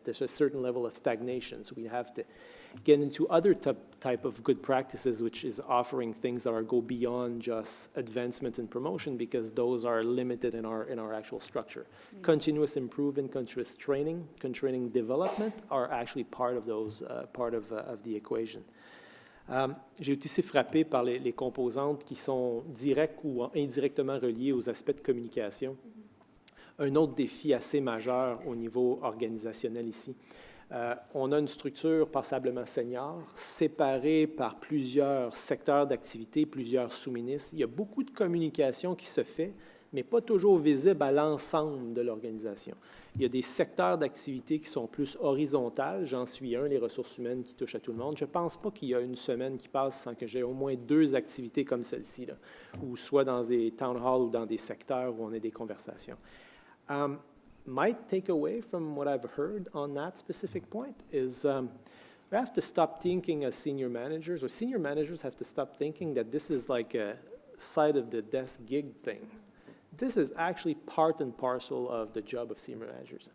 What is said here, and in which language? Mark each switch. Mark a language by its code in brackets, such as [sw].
[en] There's a certain level of stagnation, so we have to get into other type of good practices, which is offering things that go beyond just advancement and promotion, because those are limited in our actual structure. Mm-hmm. Continuous improvement, continuous training development are actually part of those, part of the equation. [fr] J'ai été aussi frappé par les composantes qui sont directes ou indirectement reliées aux aspects de communication. Un autre défi assez majeur au niveau organisationnel ici. On a une structure passablement senior, séparée par plusieurs secteurs d'activité, plusieurs sous-ministres. Il y a beaucoup de communication qui se fait, mais pas toujours visible à l'ensemble de l'organisation. Il y a des secteurs d'activité qui sont plus horizontales. J'en suis un, les ressources humaines qui touchent à tout le monde. Je ne pense pas qu'il y a une semaine qui passe sans que j'ai au moins 2 activités comme celle-ci, là, ou soit dans des town halls ou dans des secteurs où on a des conversations. [en] My takeaway from what I've heard on that specific point is we have to stop thinking as senior managers, or senior managers have to stop thinking that this is like a side of the desk gig thing. This is actually part and parcel of the job of senior managers.